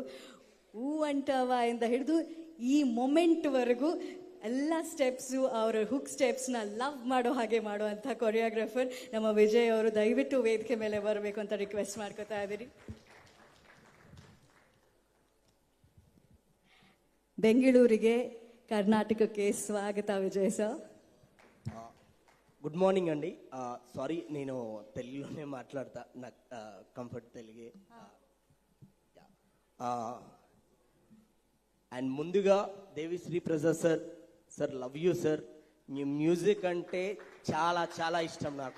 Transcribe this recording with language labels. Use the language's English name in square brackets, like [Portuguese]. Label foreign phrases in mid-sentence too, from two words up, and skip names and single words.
[Kannada] ಹೂ ಅಂಟವ ಇಂದ ಹಿಡಿದು ಈ ಮೊಮೆಂಟ್ವರೆಗೂ ಎಲ್ಲ ಸ್ಟೆಪ್ಸು, ಅವರ [English] hook steps [Kannada] ಲವ್ ಮಾಡೋ ಹಾಗೆ ಮಾಡುವಂಥ ಕೊರಿಯೋಗ್ರಾಫರ್ ನಮ್ಮ ವಿಜಯ್ ಅವರು. ದಯವಿಟ್ಟು ವೇದಿಕೆ ಮೇಲೆ ಬರಬೇಕು ಅಂತ ರಿಕ್ವೆಸ್ಟ್ ಮಾಡ್ಕೋತಾ ಇದ್ದೀರಿ. ಬೆಂಗಳೂರಿಗೆ, ಕರ್ನಾಟಕಕ್ಕೆ ಸ್ವಾಗತ ವಿಜಯ್ ಸರ್. [English] good morning [Telugu] అండి. సారీ, నేను తెలుగులోనే మాట్లాడతా, నాకు కంఫర్ట్ తెలుగే. అండ్ ముందుగా దేవిశ్రీ ప్రసాద్ సార్, సార్ [English] love you [Telugu] సార్. మీ మ్యూజిక్ అంటే చాలా చాలా ఇష్టం నాకు.